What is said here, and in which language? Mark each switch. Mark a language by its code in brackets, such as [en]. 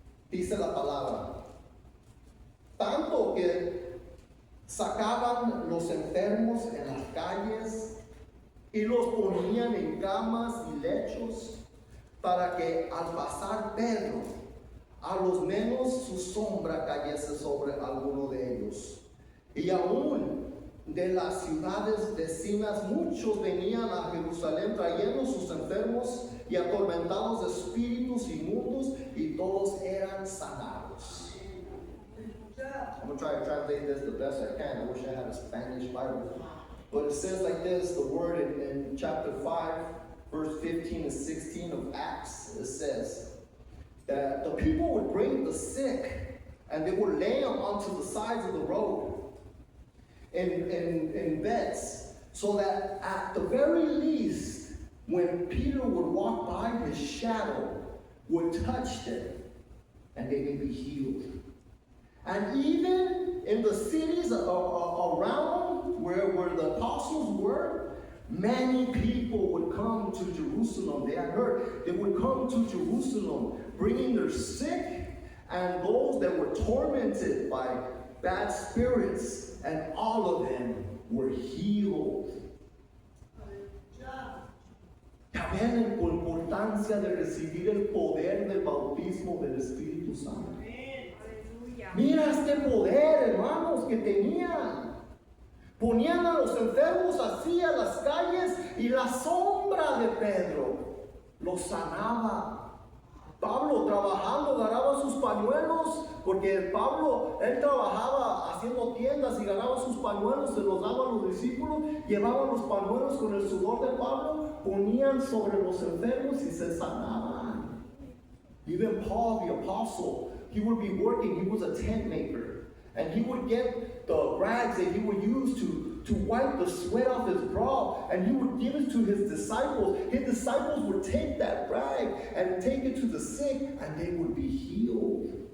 [es] Dice la palabra: tanto que sacaban los enfermos en las calles y los ponían en camas y lechos, para que al pasar Pedro, a los menos su sombra cayese sobre alguno de ellos. Y aún de las ciudades vecinas muchos venían a Jerusalén trayendo sus enfermos y atormentados de espíritus inmundos, y todos eran sanados. [en] I'm going to try to translate this the best I can. I wish I had a Spanish Bible. But it says like this, the word in chapter 5, verse 15 and 16 of Acts, it says that the people would bring the sick and they would lay them onto the sides of the road in beds, so that at the very least, when Peter would walk by, his shadow would touch them and they may be healed. And even in the cities around where the apostles were, many people would come to Jerusalem. They had heard they would come to Jerusalem bringing their sick and those that were tormented by bad spirits, and all of them were healed. [es] Ya ven la importancia de recibir el poder del bautismo del Espíritu Santo. Mira este poder, hermanos, que tenían. Ponían a los enfermos así a las calles y la sombra de Pedro los sanaba. Pablo trabajando ganaba sus pañuelos, porque Pablo, él trabajaba haciendo tiendas y ganaba sus pañuelos, se los daba a los discípulos, llevaban los pañuelos con el sudor de Pablo, ponían sobre los enfermos y se sanaban. [en] Even Paul the apostle, he would be working, he was a tent maker, and he would get the rags that he would use to wipe the sweat off his brow, and he would give it to his disciples. His disciples would take that rag and take it to the sick, and they would be healed.